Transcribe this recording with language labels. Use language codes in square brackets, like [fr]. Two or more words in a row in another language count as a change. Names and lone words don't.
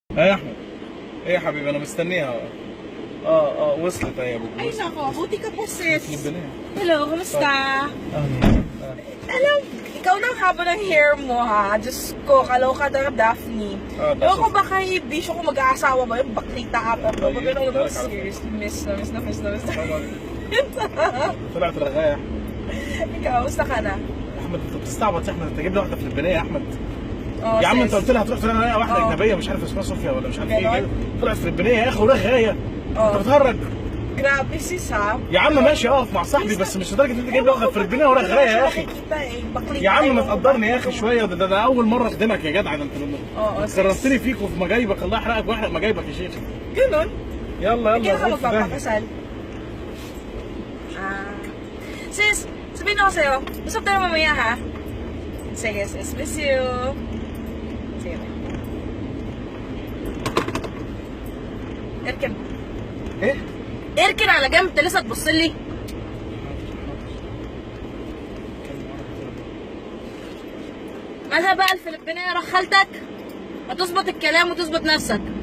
[ar] ايه يا احمد. ايه يا حبيبي انا مستنيها. وصلت اهي يا ابو. [tl] Ay nako, buti ka po sis. Libre na. Hello, kumusta? [ar] Ahlan. [tl] Alam, ikaw na ang haba ng hair mo ha. Diyos ko, kaloka na Daphne. Ewan ko baka ibisyo ko mag-aasawa ba yung baklita ka pa. Pag ano naman seriously, miss na. [ar] طلعت رغاية. [tl] Ikaw, kumusta ka na? [ar] احمد انت بتستعبط يا احمد، انت جايب لي واحده فلبينيه يا احمد. Oh, يا عم انت [tl] sis. [ar] قلت لها هتروح تلاقي واحده اه. اجنبيه مش عارف اسمها صوفيا ولا مش عارف ايه جنون؟ كده. طلعت فلبينيه يا اخي ورغايه. اه. انت بتهرج. [tl] Grabe sis ha. [ar] يا عم ماشي اقف مع صاحبي بس مش لدرجه ان انت جايب لي واحده فلبينيه ورغايه يا اخي. يا عم ما تقدرني يا اخي شويه، ده اول مره اخدمك يا جدع، ده انت كررتني فيك وفي مجايبك، الله يحرقك ويحرق مجايبك يا شيخ. [tl] Ganon? [ar] يلا [tl] Hindi ka [ar] خد في داهية. [tl] magpapakasal. Sis, sabihin ako sa'yo, usap tayo mamaya ha? Sige sis, [en] miss you. [tl] Sige. [ar] اركب. ايه؟ اركن على جنب، انت لسه تبص لي. مالها بقى الفلبينية رخالتك؟ ما تظبط الكلام وتظبط نفسك.